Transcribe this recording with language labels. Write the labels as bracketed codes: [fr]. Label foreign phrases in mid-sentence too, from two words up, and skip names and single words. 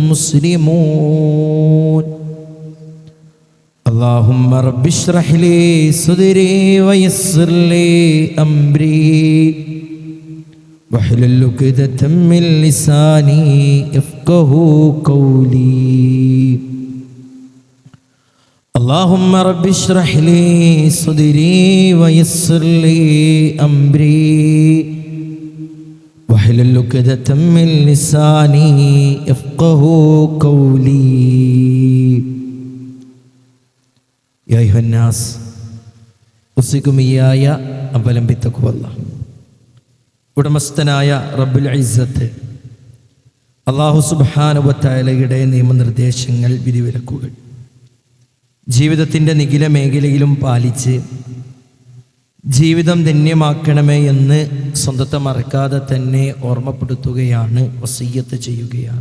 [ar] مسلمون اللهم رب اشرح لي صدري ويسر لي أمري واحلل عقدة من لساني يفقهوا قولي اللهم رب اشرح لي صدري ويسر لي أمري واحلل عقدة من لساني يفقهوا قولي يا أيها الناس أوصيكم إياي أولا بتقوى الله [ml] ഉടമസ്ഥനായ [ar] رب العزة الله سبحانه وتعالى [ml] നിയമനിർദ്ദേശങ്ങൾ വിധിവിലക്കുകൾ ജീവിതത്തിൻ്റെ നിഖില മേഖലയിലും പാലിച്ച് ജീവിതം ധന്യമാക്കണമേ എന്ന് സ്വന്തത്തെ മറക്കാതെ തന്നെ ഓർമ്മപ്പെടുത്തുകയാണ്, വസിയ്യത്ത് ചെയ്യുകയാണ്.